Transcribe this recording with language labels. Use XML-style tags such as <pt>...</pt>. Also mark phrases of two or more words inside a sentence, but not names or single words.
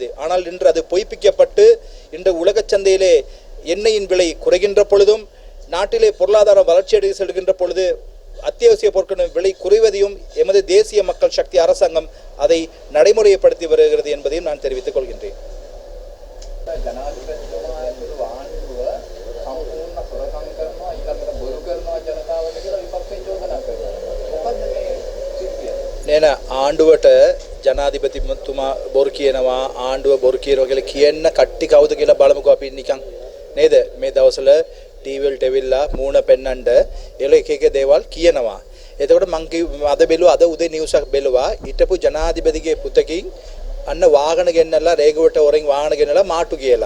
<ta>ஆனால் இன்று அது பொய்ப்பிக்கப்பட்டு இன்று உலக சந்தையிலே எண்ணெயின் விலை குறைகின்ற பொழுதும், நாட்டிலே பொருளாதார வளர்ச்சியடைய செல்கின்ற பொழுது அத்தியாவசிய பொருட்களின் விலை குறைவதையும் எமது தேசிய மக்கள் சக்தி அரசாங்கம் அதை நடைமுறைப்படுத்தி வருகிறது என்பதையும் நான் தெரிவித்துக் கொள்கின்றேன்.</ta> <si>నేను ආණ්ඩුවට ජනාධිපතිතුමා බොරු කියනවා, ආණ්ඩුව බොරු කියනවා කියලා කියන්න කට්ටි කවුද කියලා බලමුකෝ අපි නිකන් නේද? මේ දවස්වල ටීවී වලට එවිලා මූණ පෙන්නන්න එළ එක එක දේවල් කියනවා. එතකොට මං අද බැලුවා, අද උදේ නිවුස් එකක් බැලුවා, හිටපු ජනාධිපතිගේ පුතකින් අන්න වාහන ගෙන්නලා රේගුවට වරින් වාහන ගෙන්නලා මාට්ටු කියලා.</si>